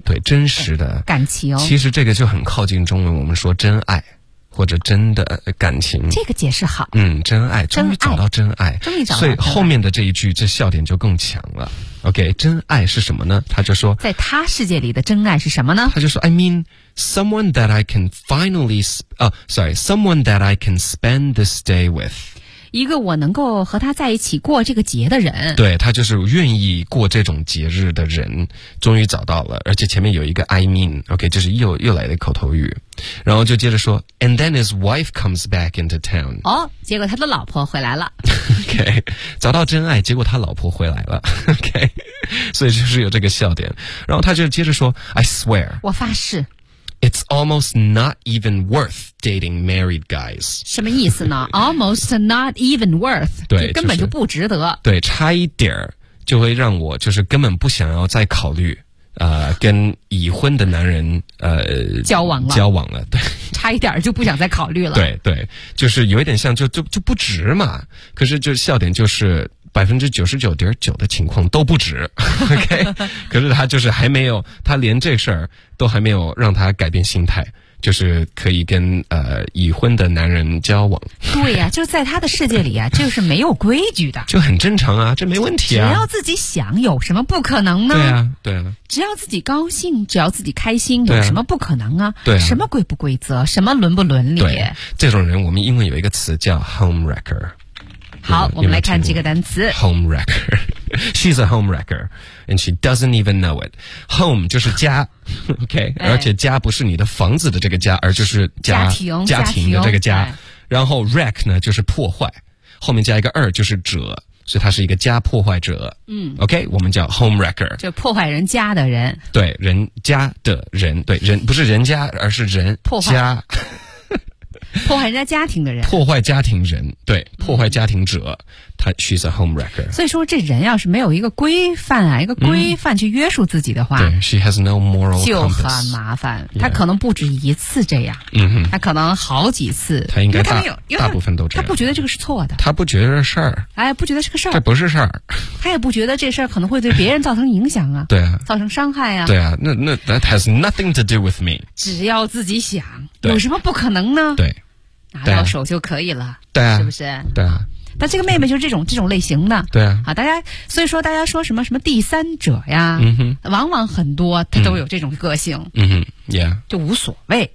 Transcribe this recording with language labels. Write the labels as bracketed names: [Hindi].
[Chinese] 嗯、对，真实的感情、哦。其实这个就很靠近中文，我们说真爱或者真的感情。这个解释好。嗯，真爱，终于找到真爱。终于找到真爱。所以后面的这一句这笑点就更强了。 OK, 真爱是什么呢？他就说，在他世界里的真爱是什么呢？他就说 [English] I mean,Someone that I can finally, sorry, someone that I can spend this day with. [Chinese] 一个我能够和他在一起过这个节的人。对，他就是愿意过这种节日的人，终于找到了，而且前面有一个 [English] I mean, OK, [Chinese] 就是又来的口头语。然后就接着说 [English] ,and then his wife comes back into town. [Chinese] 哦，结果他的老婆回来了。 OK, 找到真爱，结果他老婆回来了。 OK, 所以就是有这个笑点。然后他就接着说 , [English] I swear. [Chinese] 我发誓。 [English] It's almost not even worth dating married guys. [Chinese] 什么意思呢？ [English] Almost not even worth. [Chinese] 对，根本就不值得。就是、对，差一点就会让我就是根本不想要再考虑跟已婚的男人交往了。交往了，对。差一点就不想再考虑了。对对，就是有一点像就不值嘛。可是就笑点就是 99.9% 的情况都不值。 [English] OK? [Chinese] 可是他就是还没有，他连这事儿都还没有让他改变心态，就是可以跟已婚的男人交往。对呀、啊，就在他的世界里啊，就是没有规矩的，就很正常啊，这没问题啊。只要自己想，有什么不可能呢？对啊，对啊。只要自己高兴，只要自己开心，有什么不可能啊？对啊，什么规不规则，什么伦不伦理？对，这种人，我们英文有一个词叫 homewrecker。好，我们来看这个单词 [English] homewrecker。 She's a homewrecker, and she doesn't even know it. [Chinese] Home 就是家 ，OK，、哎、而且家不是你的房子的这个家，而就是家庭的这个家。然后 wreck 呢，就是破坏，后面加一个二就是者，所以他是一个家破坏者。嗯，OK， 我们叫 homewrecker，就破坏人家的人。对，人家的人，对人不是人家，而是人破坏家，破坏人家家庭的人，破坏家庭人，对，破坏家庭者。嗯，他 [English] she's a homewrecker. [Chinese] 所以说这人要是没有一个规范啊，一个规范去约束自己的话、嗯、对 [English] she has no moral compass. [Chinese] 就很麻烦、 [English] yeah. [Chinese] 他可能不止一次这样，嗯哼，他可能好几次，他应该大部分都这样，他不觉得这个是错的，他不觉得事儿，哎，不觉得是个事儿，这不是事儿，他也不觉得这事儿可能会对别人造成影响啊。对啊，造成伤害啊。对啊，那 [English] that has nothing to do with me. [Chinese] 只要自己想，有什么不可能呢？对，拿到手就可以了。对啊，是不是？对啊，但这个妹妹就是这种类型的。对啊。好，大家所以说大家说什么什么第三者呀，嗯哼，往往很多她都有这种个性。嗯哼 ,yeah。就无所谓。